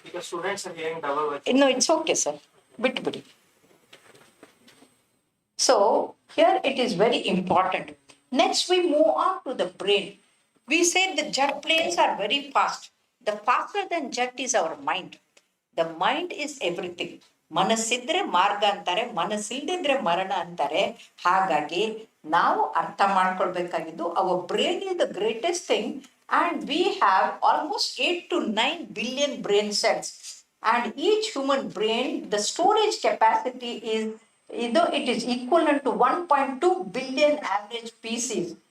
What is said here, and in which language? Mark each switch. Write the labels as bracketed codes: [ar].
[en] Because students are hearing double words. No, it's okay sir. Bitbidi. So here it is very important. Next we move on to the brain. We said the jet planes are very fast. The faster than jet is our mind. The mind is everything. [kn] ಮನಸ್ಸಿದ್ರೆ ಮಾರ್ಗ ಅಂತಾರೆ, ಮನಸ್ಸಿಲ್ದಿದ್ರೆ ಮರಣ ಅಂತಾರೆ. ಹಾಗಾಗಿ ನಾವು ಅರ್ಥ ಮಾಡ್ಕೊಳ್ಬೇಕಾಗಿದ್ದು [en] our brain is the greatest thing, and we have almost 8 to 9 billion brain cells. And each human brain, the storage capacity is it is equivalent to 1.2 billion average PCs.